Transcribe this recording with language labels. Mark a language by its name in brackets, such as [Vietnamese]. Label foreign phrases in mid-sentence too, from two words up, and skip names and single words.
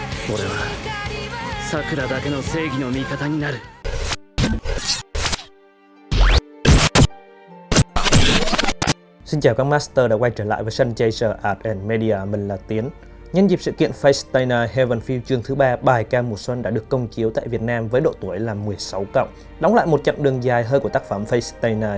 [Japanese] 俺はさくらだけの正義の味方になる。 [Vietnamese] Xin chào các master đã quay trở lại với Sun Chaser Art and Media, mình là Tiến. Nhân dịp sự kiện Fate Stay Night Heavenfield chương thứ 3, bài ca mùa xuân đã được công chiếu tại Việt Nam với độ tuổi là 16 cộng, đóng lại một chặng đường dài hơi của tác phẩm Fate Stay Night.